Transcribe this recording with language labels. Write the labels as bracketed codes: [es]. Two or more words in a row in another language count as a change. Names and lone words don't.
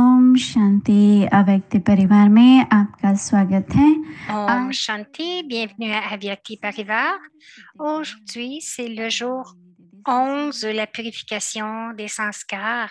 [hi] ओम शांति अव्यक्ति परिवार में आपका स्वागत है। ओम शांति, [fr] bienvenue à Avyakti Parivar. Aujourd'hui, c'est le jour 11 de la purification des sanskars.